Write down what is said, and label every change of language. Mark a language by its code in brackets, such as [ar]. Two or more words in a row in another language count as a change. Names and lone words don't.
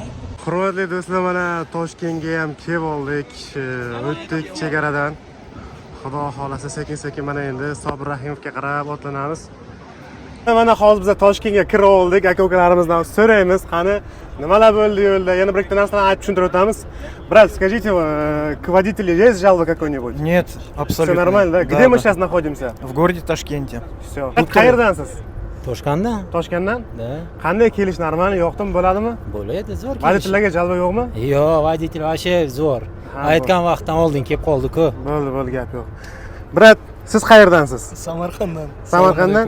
[uz] Hurmatli do'stlar, mana Toshkentga ham kelib oldik. O'tdik chegaradan. Xudo xolasa sekin-sekin mana endi Sobir Rahimovga qarab otlanamiz. Mana hozir biz Toshkentga kirib oldik. Aka-ukalarimizdan so'raymiz, qani nimalar bo'ldi yo'lda? Yana bir ikkita narsani aytib tushuntirib o'tamiz. [ru] Брат, скажите, к водителю есть жалоба какой-нибудь? Нет, абсолютно. Все нормально, да? Где мы сейчас находимся? В городе Ташкенте. Все. [uz] Qayerdansiz? Toshkentdan? Toshkentdan? Da. Qanday kelish normalmi, yoqdimi, bo'ladimi? Bo'ladi, zo'r kelish. Voditellarga jalba yo'qmi? Yo'q, voditelь вообще zo'r. Aytgan vaqtdan oldin kelib qoldi-ku. Bo'ldi, gap yo'q. Brat, siz qayerdansiz? Samarqanddan. Samarqanddan?